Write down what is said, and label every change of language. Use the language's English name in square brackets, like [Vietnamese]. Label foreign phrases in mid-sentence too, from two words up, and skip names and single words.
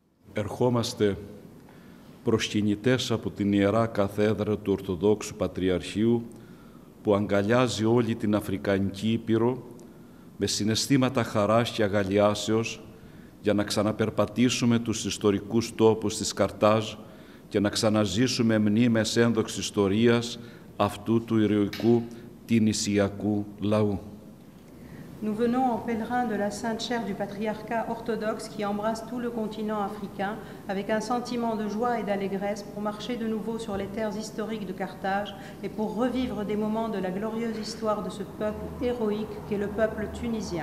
[Greek] Ερχόμαστε προσκυνητές από την Ιερά Καθέδρα του Ορθοδόξου Πατριαρχείου που αγκαλιάζει όλη την Αφρικανική Ήπειρο με συναισθήματα χαράς και αγαλιάσεως για να ξαναπερπατήσουμε τους ιστορικούς τόπους της Καρτάζ και να ξαναζήσουμε μνήμες ένδοξης ιστορίας αυτού του ηρωικού τινησιακού λαού. [French] Nous venons en pèlerin de la Sainte Chaire du Patriarcat orthodoxe qui embrasse tout le continent africain avec un sentiment de joie et d'allégresse pour marcher de nouveau sur les terres historiques de Carthage et pour revivre des moments de la glorieuse histoire de ce peuple héroïque qu'est le peuple tunisien.